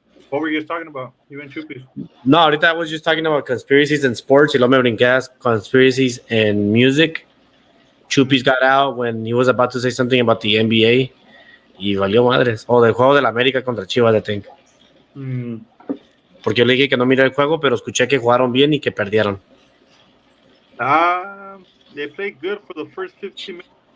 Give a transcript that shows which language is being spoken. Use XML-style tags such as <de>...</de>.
<en>What were you guys talking about? You and Chupis?</en> <es>No, ahorita</es> <en>I was just talking about conspiracies in sports.</en> <es>Y luego me brinqué</es> <en>conspiracies in music. Chupis got out when he was about to say something about the NBA.</en> <es>Y valió madres. O del juego de la América contra Chivas,</es> <en>I think.</en> <es>Porque yo le dije que no miré el juego, pero escuché que jugaron bien y que perdieron.</es> <en>They played good for the first 15 minutes.</en>